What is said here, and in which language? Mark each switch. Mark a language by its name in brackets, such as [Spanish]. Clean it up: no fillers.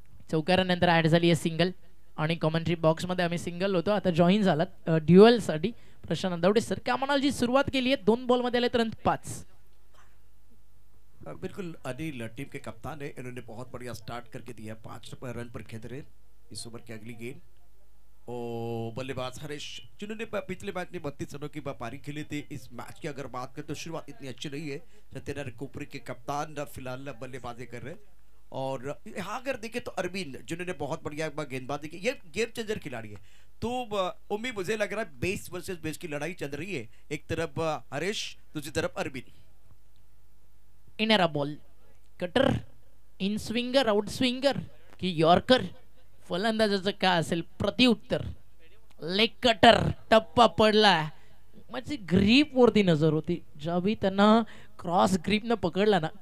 [Marathi] चौकारानंतर add झाली आहे single, आणि कॉमेंट्री बॉक्स मध्ये आम्ही सिंगल होतो, आता जॉईन झालात ड्युअल साठी प्रशांत दौडे सर। क्या म्हणाल जी सुरुवात केली आहे, 2 बॉल मध्ये आले तुरंत 5। [Hindi] बिल्कुल अनिल टीम के कप्तान है, इन्होंने बहुत बढ़िया स्टार्ट करके दिया। 5 रन पर खेल रहे इस ओवर की अगली गेंद, और बल्लेबाज हरीश जिन्होंने पिछले मैच में 32 रनों की पारी खेली थी। इस मैच की अगर बात करें तो शुरुआत इतनी अच्छी नहीं है। सत्यनारायण कोपरी के कप्तान फिलहाल बल्लेबाजी कर रहे हैं, और यहाँ अगर देखें तो अरविंद जिन्होंने बहुत बढ़िया गेंदबाजी की, ये गेम चेंजर खिलाड़ी है। तो उम्मीद मुझे लग रहा है बेस वर्सेस बेस की लड़ाई चल रही है, एक तरफ हरीश, दूसरी तरफ अरविंद। [Marathi] इनरा ball, cutter, in swinger, out swinger की यॉर्कर, फलंदाजाचं काय असेल प्रत्युत्तर, लेग कटर, टप्पा पडला, माझी ग्रीप वरती नजर होती ज्यावेळी त्यांना क्रॉस ग्रीप न पकडला ना।